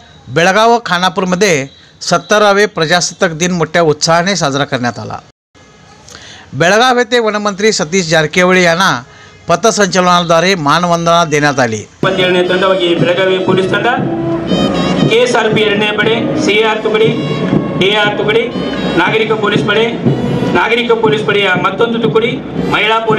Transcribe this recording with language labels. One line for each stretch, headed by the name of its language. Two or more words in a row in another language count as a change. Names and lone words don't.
Marathi: बेळगाव व खानापूरमध्ये 70वे प्रजासत्ताक दिन मोठ्या उत्साहाने साजरा करण्यात आला। बेळगाव येथे वनमंत्री सतीश जारकिहोळी यांना पथसंचलनाद्वारे मानवंदना देण्यात आली।
Kannada: ತಂಡವಾಗಿ ಬೆಳಗಾವಿ ಪೊಲೀಸ್ ತಂಡ ಕೆಎಸ್ಆರ್ಪಿ 2ನೇ ಪಡೆ ಸಿಆರ್ ತುಕಡಿ ಎಆರ್ ತುಕಡಿ
Marathi: नागरिक पोलीस
Kannada: पಡೆಯ ಮತ್ತೊಂದು ತುಕಡಿ
Marathi: महिला पोलीस।